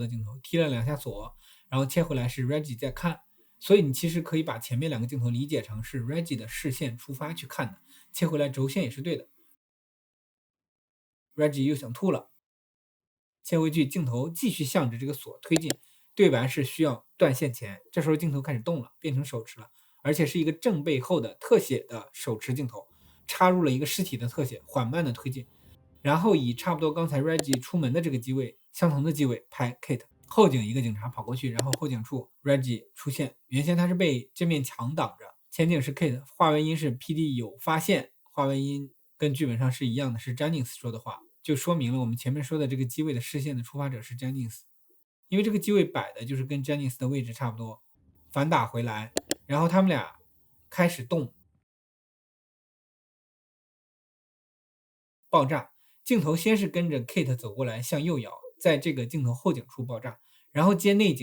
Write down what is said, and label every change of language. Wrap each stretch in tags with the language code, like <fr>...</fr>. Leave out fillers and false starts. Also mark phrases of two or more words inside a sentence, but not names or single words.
<zh>的鏡頭，踢了2下鎖，然後切回來是 Reggie 在看，所以你其實可以把前面2個鏡頭理解成是 Reggie 的視線出發去看的，切回來軸線也是對的。Reggie 又想吐了，切回去鏡頭繼續向着這個鎖推進，對白是需要斷線前，這時候鏡頭開始動了，變成手持了，而且是一個正背後的特寫的手持鏡头，插入了一個尸体的特写，緩慢的推进，然後以差不多刚才 Reggie 出门的這個機位相同的機位拍 Kate。后景一個警察跑過去，然後後景處 Reggie 出現，原先他是被這面牆擋着，前景是 Kate， 話外音是 PD 有发现，话外音跟劇本上是一樣的，是 Jennings 說的話，就說明了我们前面說的這個機位的視線的出發者是 Jennings，因為這個機位擺的就是跟 Jennings 的位置差不多，反打回來，然後他們倆開始動，爆炸，鏡頭先是跟着 Kate 走過來向右搖，在這個鏡頭後景處爆炸，然後接內</zh>